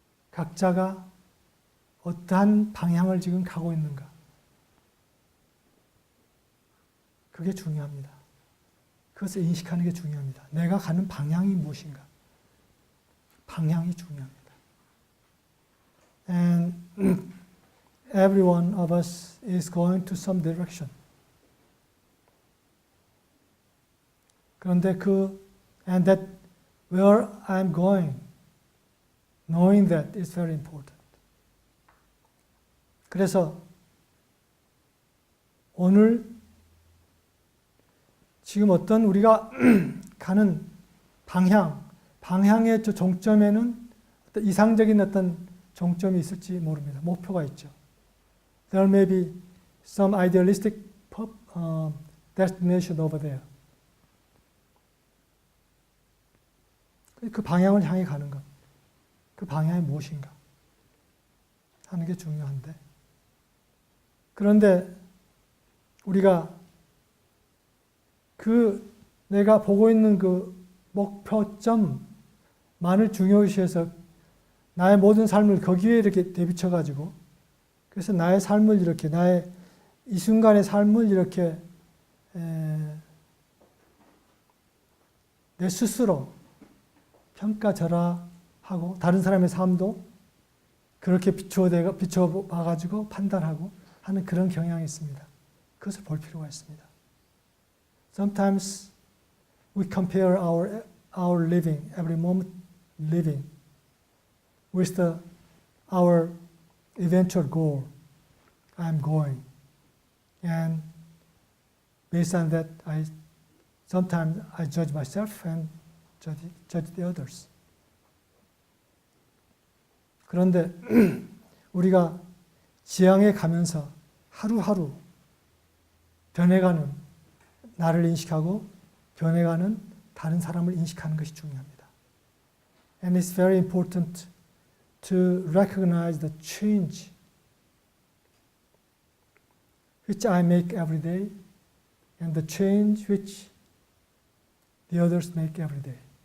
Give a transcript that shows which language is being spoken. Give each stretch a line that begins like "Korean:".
Korean: 각자가 어떠한 방향을 지금 가고 있는가. 그게 중요합니다. 그것을 인식하는 게 중요합니다. 내가 가는 방향이 무엇인가. 방향이 중요합니다.
English: And every one of us is going to some direction.
Korean: 그런데
English: and that where I'm going, knowing that is very important.
Korean: 그래서 오늘 지금 어떤 우리가 가는 방향의 저 종점에는 어떤 이상적인 어떤 종점이 있을지 모릅니다. 목표가 있죠.
English: There may be some idealistic destination over there.
Korean: 그 방향을 향해 가는 것. 그 방향이 무엇인가 하는 게 중요한데. 그런데 우리가 내가 보고 있는 그 목표점만을 중요시해서 나의 모든 삶을 거기에 이렇게 대비쳐가지고 그래서 나의 삶을 이렇게 나의 이 순간의 삶을 이렇게 내 스스로 평가절하하고 다른 사람의 삶도 그렇게 비춰봐가지고 판단하고 하는 그런 경향이 있습니다. 그것을 볼 필요가 있습니다.
English: Sometimes we compare our living, every moment living, with our eventual goal. I'm going, and based on that, sometimes I judge myself and judge the others.
Korean: 그런데 우리가 지향해 가면서 하루하루 변해가는 나를 인식하고 변해가는 다른 사람을 인식하는 것이 중요합니다.
English: And it's very important to recognize the change which I make every day and the change which the others make every day.